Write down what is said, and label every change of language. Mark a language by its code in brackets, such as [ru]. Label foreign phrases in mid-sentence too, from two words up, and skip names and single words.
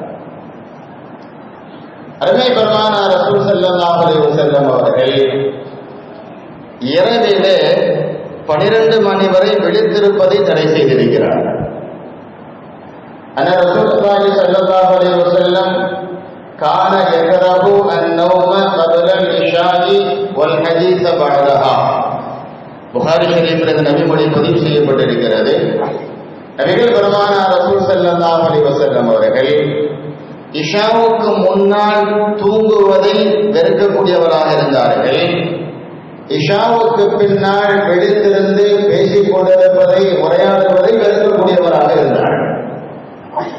[ta] அருமை பெருமானார் ரசூல் [ar] صلى الله عليه وسلم [ta] அவர்கள் இரவிலே 12 மணி வரை விழித்திருப்பதை தடை செய்திருக்கிறார்கள். [ar] ஆனால் رسول الله صلى الله عليه وسلم كان يكره النوم قبل العشاء والحديث بعدها. [ta] புகாரி ஷரீஃபில் இந்த நபிமொழி பதிவு செய்யப்பட்டிருக்கிறது. நபிகள் பெருமானார் ரசூல் [ar] صلى الله عليه وسلم [ta] அவர்கள் இஷாவுக்கு முன்னால் தூங்குவதை வெறுக்கக்கூடியவராக இருந்தார்கள். இஷாவுக்கு பின்னால் விழித்திருந்து பேசிக் கொண்டிருப்பதை, உரையாடுவதை வெறுக்கக்கூடியவராக இருந்தார்கள்.